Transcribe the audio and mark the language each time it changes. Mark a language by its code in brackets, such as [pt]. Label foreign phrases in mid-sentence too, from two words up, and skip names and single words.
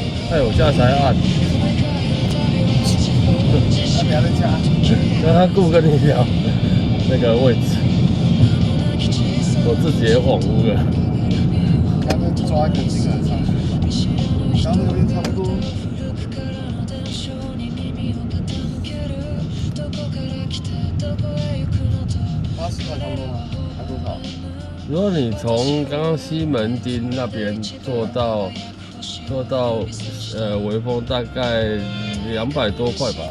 [zh] 哎，我現在才按。那聊一下，讓他顧跟你聊那個位置，我自己也恍惚了。他們抓一個金額上去，然後那邊差不多。80塊差不多嗎？還多少？如果你從剛剛西門町那邊坐到微風，大概200多塊吧。